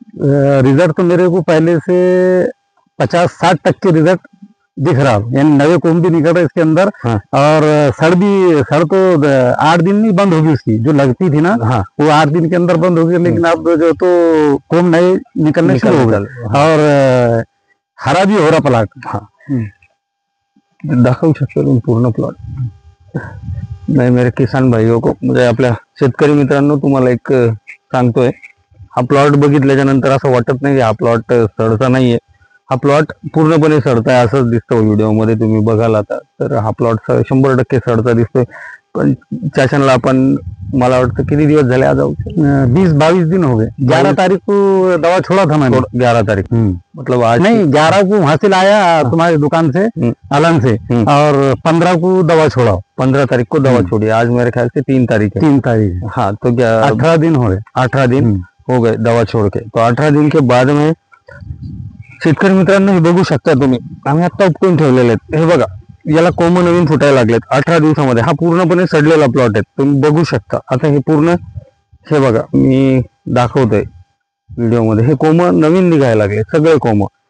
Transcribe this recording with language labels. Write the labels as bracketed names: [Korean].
[Hindi] Result तो मेरे को पहले से 50-60 तक के रिजल्ट दिख रहा, यानी नए कोम भी निकल रहे इसके अंदर। हाँ। और सड़ तो 8 दिन में बंद होगी, उसकी जो लगती थी ना, हाँ। वो 8 दिन के अंदर बंद होगी। लेकिन अब जो तो कोम नए निकलने शुरू हो गए। हाँ। और हरा भी हो रहा प्लॉट। हाँ। [Marathi] दाखवू शकतो तुम्ही पूर्ण प्लॉट? नाही, [Hindi] मेरे किसान भाइयों को, [Marathi] म्हणजे आपल्या शेतकरी मित्रांनो तुम्हाला एक सांगतोय, हा प्लॉट बघितल्याच्या नंतर असं वाटत नाही की हा प्लॉट सडता नाहीये. हा प्लॉट पूर्णपणे सडताय असंच दिसतो व्हिडिओमध्ये, तुम्ही बघाल आता. तर हा प्लॉट 100% सडता दिसतोय. पण चाचनला आपण, मला वाटतं किती दिवस झाले आज? [Hindi] 20-22 दिन हो गए। 11 तारीख को दवा छोड़ा था मैंने। 11 तारीख, मतलब आज नहीं, 11 को वहां से लाया तुम्हारी दुकान से, अलन से, और 15 को दवा छोड़ा। 15 तारीख को दवा छोड़ी। आज मेरे ख्याल से 3 तारीख है। 3 तारीख। हाँ, तो 18 दिन हो गए। 18 दिन हो गए दवा छोड़ के. तो 18 दिन के बाद में [Marathi] शेतकरी मित्रांनो हे बघू शकता तुम्ही, आम्ही आता उपटून ठेवलेले आहेत. हे बघा, याला कोंब नवीन फुटायला लागलेत 18 दिवसामध्ये. हा पूर्णपणे सडलेला प्लॉट आहे, तुम्ही बघू शकता. आता हे पूर्ण, हे बघा मी दाखवतोय व्हिडिओमध्ये, हे कोंब नवीन निघायला लागले, सगळे कोंब.